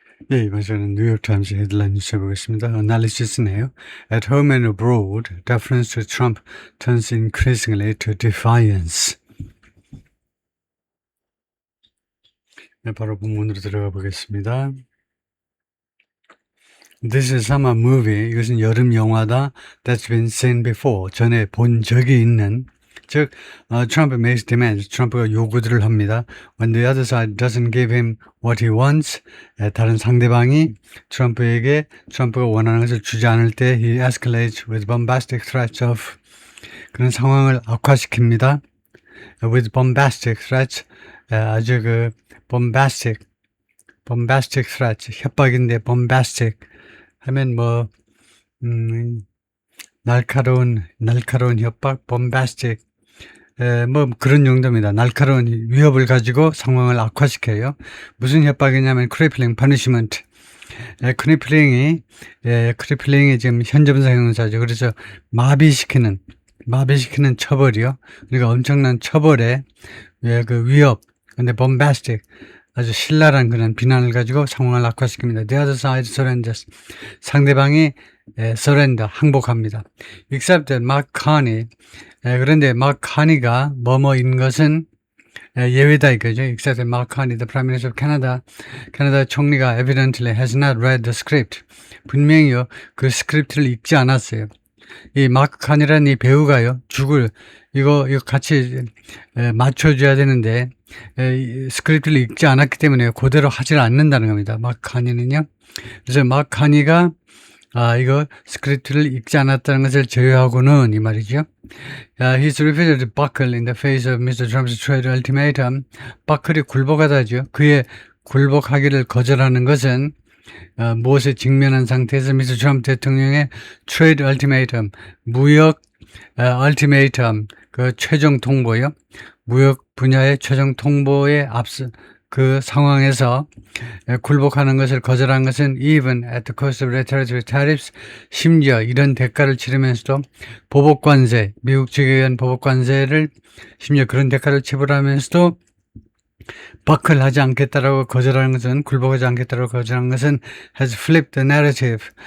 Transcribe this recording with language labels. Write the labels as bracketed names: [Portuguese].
[Korean] 예, 이번 주는 뉴욕타임즈 헤드라인 뉴스 해보겠습니다. 어널리시스네요. [English] At home and abroad, deference to Trump turns increasingly to defiance. [Korean] 네, 바로 본문으로 들어가 보겠습니다. [English] This is summer movie. [Korean] 이것은 여름 영화다. [English] That's been seen before. [Korean] 전에 본 적이 있는. 즉, [English] Trump makes demands. [Korean] 트럼프가 요구들을 합니다. [English] When the other side doesn't give him what he wants, [Korean] 다른 상대방이 트럼프에게 트럼프가 원하는 것을 주지 않을 때 [English] he escalates with bombastic threats of [Korean] 그런 상황을 악화시킵니다. [English] With bombastic threats, [Korean] 아주 bombastic threats, 협박인데 bombastic 하면 날카로운 협박, bombastic, 그런 용도입니다. 날카로운 위협을 가지고 상황을 악화시켜요. 무슨 협박이냐면 [English] crippling punishment. [Korean] crippling 지금 현재분사 형용사죠. 그래서 마비시키는 처벌이요. 그러니까 엄청난 처벌에 그 위협. 근데 bombastic. 아주 신랄한 그런 비난을 가지고 상황을 악화시킵니다. [English] The other side surrenders. [Korean] 상대방이 surrender, 항복합니다. [English] Except that Mark Carney. [Korean] 그런데 Mark Carney가 뭐뭐인 것은 예외다 이거죠. [English] Except that Mark Carney, the Prime Minister of Canada. [Korean] 캐나다 총리가 [English] evidently has not read the script. [Korean] 분명히요, 그 스크립트를 읽지 않았어요. 이 마크 칸이라는 이 배우가요, 이거 같이 맞춰줘야 되는데, 스크립트를 읽지 않았기 때문에 그대로 하질 않는다는 겁니다. 마크 칸이는요. 그래서 마크 칸이가, 이거 스크립트를 읽지 않았다는 것을 제외하고는 이 말이죠. [English] He's refused to buckle in the face of Mr. Trump's trade ultimatum. [Korean] 버클이 굴복하다죠. 그의 굴복하기를 거절하는 것은 무엇에 직면한 상태에서 미스터 트럼프 대통령의 트레이드 얼티메이텀, 무역 얼티메이텀, 그 최종 통보요. 무역 분야의 최종 통보에 앞서 그 상황에서 굴복하는 것을 거절한 것은 [English] even at the cost of retaliatory tariffs, [Korean] 심지어 이런 대가를 치르면서도 보복관세, 미국 측에 의한 보복관세를 심지어 그런 대가를 지불하면서도 버클하지 않겠다라고 거절하는 것은, 굴복하지 않겠다라고 거절한 것은 [English] has flipped the narrative.